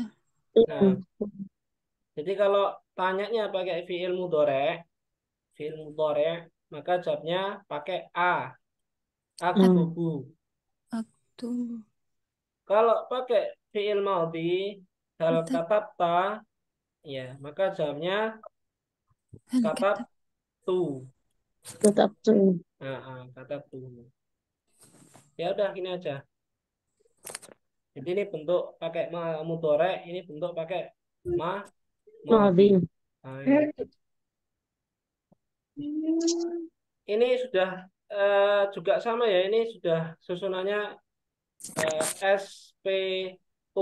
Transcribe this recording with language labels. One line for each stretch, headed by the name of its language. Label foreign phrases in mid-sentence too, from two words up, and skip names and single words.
Indonesian: Nah, jadi kalau tanyanya pakai
Arabic: فعل مضارع,
Indonesian: maka jawabnya pakai a, aktubu. Aktu. Kalau pakai
Arabic: فعل ماض,
Indonesian: hal Katab. katabta, ya, maka jawabnya Hal katab katab. tu. Tetap tuh. Katab tu. Ya udah gini aja. Jadi ini bentuk pakai mudhari, ini bentuk pakai ma madhi. Nabi. Nah, ini sudah juga sama ya. Ini sudah susunannya SPO.